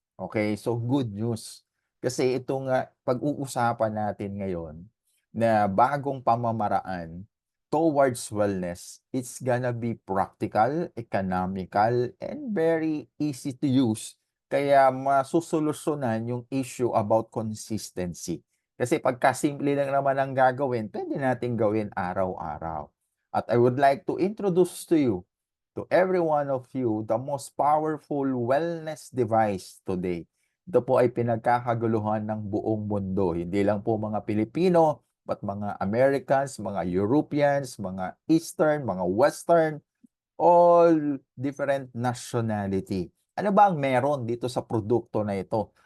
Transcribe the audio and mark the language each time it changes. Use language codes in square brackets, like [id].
[en] Okay so good news. [tl] Kasi ito nga pag-uusapan natin ngayon na bagong pamamaraan [en] towards wellness, it's gonna be practical, economical, and very easy to use [tl] kaya masosolusyonan yung [en] issue about consistency. [tl] Kasi pagka simple lang naman ang gagawin, pwede nating gawin araw-araw. [en] At I would like to introduce to you, to every one of you, the most powerful wellness device today. [tl] Ito po ay pinagkakaguluhan ng buong mundo. Hindi lang po mga Pilipino, but mga Americans, mga Europeans, mga Eastern, mga Western, [en] all different nationality. [tl] Ano ba ang meron dito sa produkto na ito?